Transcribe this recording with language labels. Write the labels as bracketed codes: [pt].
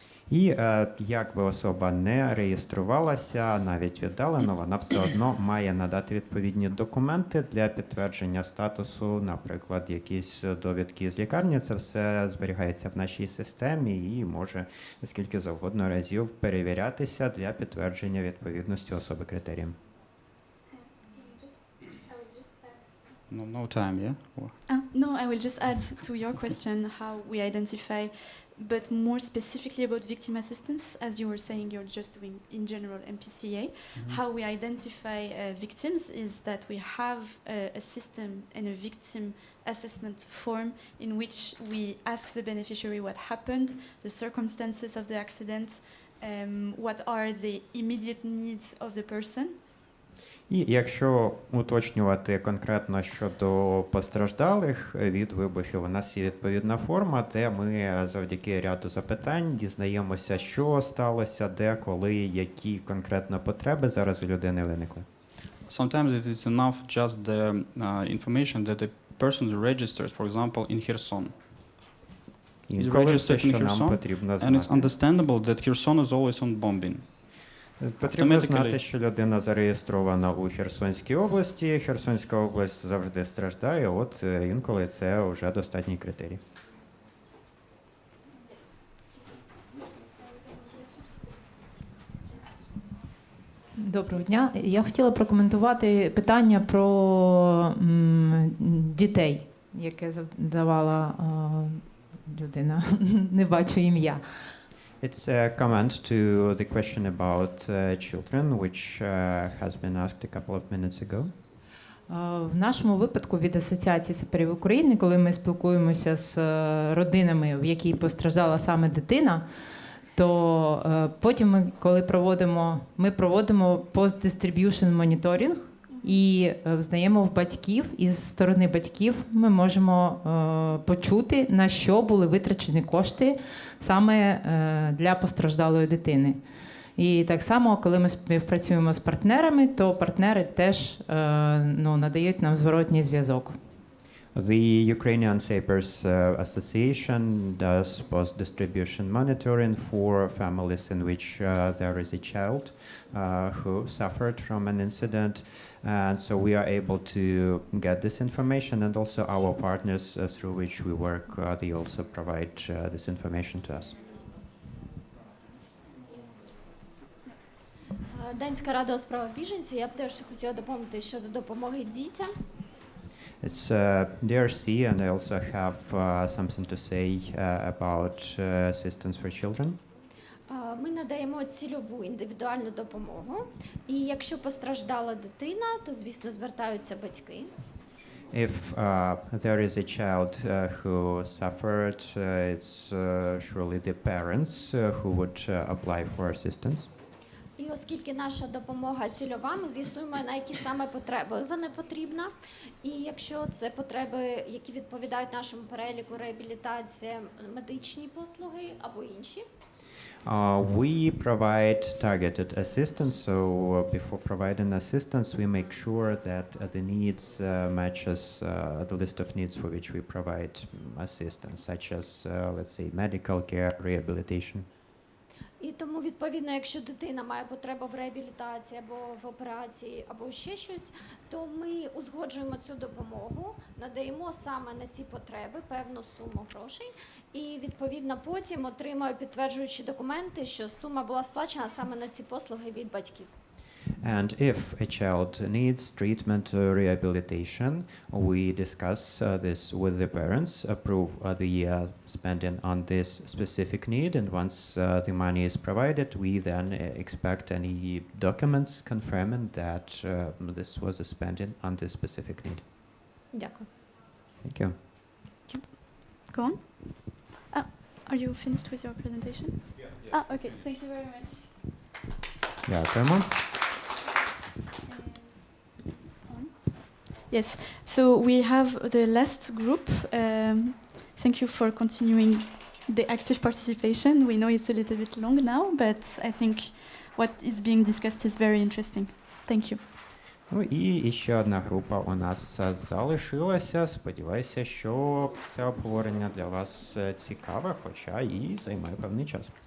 [uk] І як би особа не реєструвалася, навіть віддалено, вона все одно має надати відповідні документи для підтвердження статусу, наприклад, якісь довідки з лікарні. Це все зберігається в нашій системі і може скільки завгодно разів перевірятися для підтвердження відповідності особи критеріям. [en] No time, yeah? No, I will just add to your question how we identify, but more specifically about victim assistance, as you were saying, you're just doing in general MPCA. How we identify victims is that we have a system and a victim assessment form in which we ask the beneficiary what happened, the circumstances of the accident, what are the immediate needs of the person. [uk] І якщо уточнювати конкретно щодо постраждалих від вибухів, у нас є відповідна форма, де ми завдяки ряду запитань дізнаємося, що сталося, де, коли, які конкретно потреби зараз у людини виникли. [en] Sometimes it is enough just the information that the person registered, for example, in Kherson. [uk] Інколи все, що нам потрібно знати. [en] And it's understandable that Kherson is always on bombing. [uk] Потрібно знати, що людина зареєстрована у Херсонській області. Херсонська область завжди страждає, от інколи це вже достатній критерій. Доброго дня. Я хотіла прокоментувати питання про дітей, яке задавала людина. Не бачу ім'я. [en] It's a comment to the question about children, which has been asked a couple of minutes ago. [uk] В нашому випадку від Асоціації саперів України, коли ми спілкуємося з родинами, в якій постраждала саме дитина, то потім ми, коли проводимо post-distribution моніторинг і взнаємо в батьків, і з сторони батьків ми можемо почути, на що були витрачені кошти саме для постраждалої дитини. І так само, коли ми співпрацюємо з партнерами, то партнери теж надають нам зворотній зв'язок. [en] The Ukrainian Sapers Association does post-distribution monitoring for families in which there is a child who suffered from an incident. And so we are able to get this information, and also our partners through which we work, they also provide this information to us. [uk] Данська рада у справах біженців. Я б теж хотіла доповнити щодо допомоги дітям. [en] It's DRC, and I also have something to say about assistance for children. [uk] Ми надаємо цільову індивідуальну допомогу. І якщо постраждала дитина, то, звісно, звертаються батьки. [en] If there is a child who suffered, it's surely the parents who would apply for assistance. [uk] І оскільки наша допомога цільова, ми з'ясуємо, на які саме потреби вона потрібна. І якщо це потреби, які відповідають нашому переліку, реабілітація, медичні послуги або інші. [en] We provide targeted assistance, so before providing assistance, we make sure that the needs matches the list of needs for which we provide assistance, such as, let's say, medical care, rehabilitation. [uk] І тому, відповідно, якщо дитина має потребу в реабілітації або в операції, або ще щось, то ми узгоджуємо цю допомогу, надаємо саме на ці потреби певну суму грошей і, відповідно, потім отримуємо підтверджуючі документи, що сума була сплачена саме на ці послуги від батьків. [en] And if a child needs treatment or rehabilitation, we discuss this with the parents, approve the spending on this specific need, and once the money is provided, we then expect any documents confirming that this was a spending on this specific need. [uk] Дякую. [en] Thank you. Go on. Are you finished with your presentation? Yeah. Okay. Thank you very much. [uk] Дякуємо. [en] Yes, so we have the last group. Thank you for continuing the active participation. We know it's a little bit long now, but I think what is being discussed is very interesting. Thank you. [uk] Ну і ще одна група у нас залишилася. Сподіваюся, що це обговорення для вас цікаве, хоча і займає певний час.